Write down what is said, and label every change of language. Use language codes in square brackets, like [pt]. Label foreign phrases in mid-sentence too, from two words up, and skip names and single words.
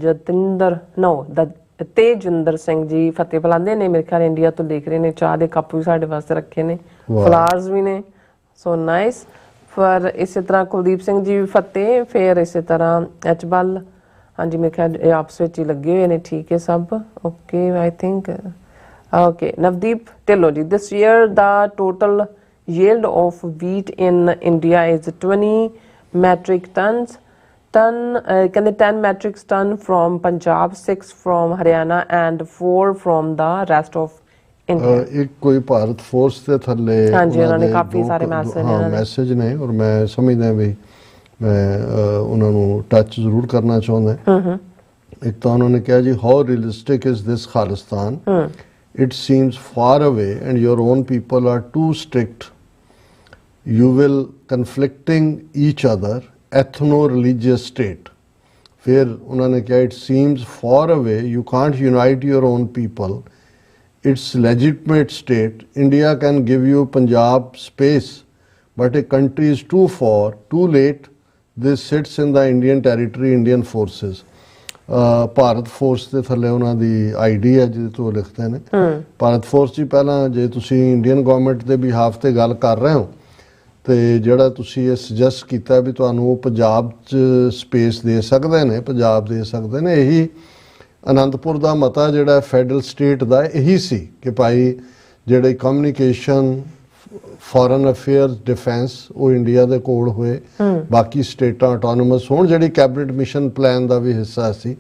[pa] ਤੇਜਿੰਦਰ ਸਿੰਘ ਜੀ ਫਤਿਹ ਬੁਲਾਉਂਦੇ ਨੇ, ਮੇਰੇ ਖਿਆਲ ਇੰਡੀਆ ਤੋਂ ਦੇਖ ਰਹੇ ਨੇ, ਚਾਹ ਦੇ ਕੱਪ ਵੀ ਸਾਡੇ ਵਾਸਤੇ ਰੱਖੇ ਨੇ, ਫਲਾਵਰਸ ਵੀ ਨੇ, [en] so nice. [pa] ਫਿਰ ਇਸੇ ਤਰ੍ਹਾਂ ਕੁਲਦੀਪ ਸਿੰਘ ਜੀ ਫਤਿਹ, ਫਿਰ ਇਸੇ ਤਰ੍ਹਾਂ ਐਚ ਬੱਲ, ਹਾਂਜੀ ਮੇਰੇ ਖਿਆਲ ਇਹ ਆਪਸ ਵਿੱਚ ਹੀ ਲੱਗੇ ਹੋਏ ਨੇ, ਠੀਕ ਹੈ ਸਭ [en] okay I think okay. ਨਵਦੀਪ ਢਿੱਲੋਂ ਜੀ, this year ਦਾ ਟੋਟਲ yield of wheat in India is 20 metric tons. Can 10 metric ton from Punjab, 6 from Haryana and 4 from the rest of India. [pa] ਇੱਕ ਕੋਈ ਭਾਰਤ ਫੋਰਸ ਦੇ ਥੱਲੇ ਉਹਨਾਂ ਨੇ ਕਾਫੀ ਸਾਰੇ ਮੈਸੇਜ ਨੇ, ਔਰ ਮੈਂ ਸਮਝਦਾ ਵੀ ਮੈਂ ਉਹਨਾਂ ਨੂੰ ਟੱਚ ਜ਼ਰੂਰ ਕਰਨਾ ਚਾਹੁੰਦਾ। ਇੱਕ ਤਾਂ ਉਹਨਾਂ ਨੇ ਕਿਹਾ ਜੀ, [en] how realistic is this Khalistan, it seems far away and your own people are too strict, you will conflicting each other ethno-religious state. [pa] ਫਿਰ ਉਹਨਾਂ ਨੇ ਕਿਹਾ, [en] it seems far away, you can't unite your own people, it's legitimate state, India can give you Punjab space, but a country is too far, too late, this sits in the Indian territory, Indian forces. [pa] ਭਾਰਤ ਫੋਰਸ ਦੇ ਥੱਲੇ ਉਹਨਾਂ ਦੀ ਆਈਡੀ ਹੈ ਜਿਹਦੇ ਤੋਂ ਲਿਖਦੇ ਨੇ। ਭਾਰਤ ਫੋਰਸ 'ਚ ਪਹਿਲਾਂ ਜੇ ਤੁਸੀਂ [en] Indian government [pa] ਦੇ ਬਿਹਾਫ ਤੇ ਗੱਲ ਕਰ ਰਹੇ ਹੋ, ਤੇ ਜਿਹੜਾ ਤੁਸੀਂ ਇਹ ਸੁਜੈਸਟ ਕੀਤਾ ਵੀ ਤੁਹਾਨੂੰ ਉਹ ਪੰਜਾਬ 'ਚ ਸਪੇਸ ਦੇ ਸਕਦੇ ਨੇ, ਪੰਜਾਬ ਦੇ ਸਕਦੇ ਨੇ, ਇਹੀ ਅਨੰਦਪੁਰ ਦਾ ਮਤਾ ਜਿਹੜਾ [en] federal state [pa] ਦਾ ਇਹੀ ਸੀ ਕਿ ਭਾਈ ਜਿਹੜੇ [en] communication, foreign affairs, defence [pa] ਉਹ ਇੰਡੀਆ ਦੇ ਕੋਲ ਹੋਏ, ਬਾਕੀ ਸਟੇਟਾਂ ਆਟੋਨੋਮਸ ਹੋਣ, ਜਿਹੜੀ ਕੈਬਨਿਟ ਮਿਸ਼ਨ ਪਲਾਨ ਦਾ ਵੀ ਹਿੱਸਾ ਸੀ।